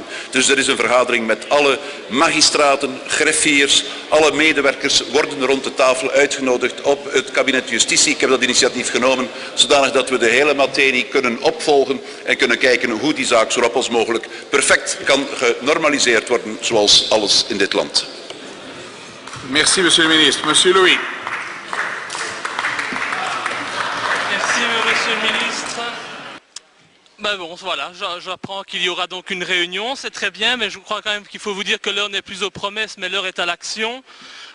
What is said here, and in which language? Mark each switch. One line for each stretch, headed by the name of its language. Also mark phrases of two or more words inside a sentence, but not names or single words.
Dutch: Dus er is een vergadering met alle magistraten, greffiers, alle medewerkers worden rond de tafel uitgenodigd op het kabinet Justitie. Ik heb dat initiatief genomen, zodanig dat we de hele materie kunnen opvolgen en kunnen kijken hoe die zaak zo rap als mogelijk perfect kan genormaliseerd worden, zoals alles in dit land.
French: Merci, monsieur le ministre. Monsieur Louis. Merci, Monsieur le Ministre. Ben bon, voilà, j'apprends qu'il y aura donc une réunion, c'est très bien, mais je crois quand même qu'il faut vous dire que l'heure n'est plus aux promesses, mais l'heure est à l'action.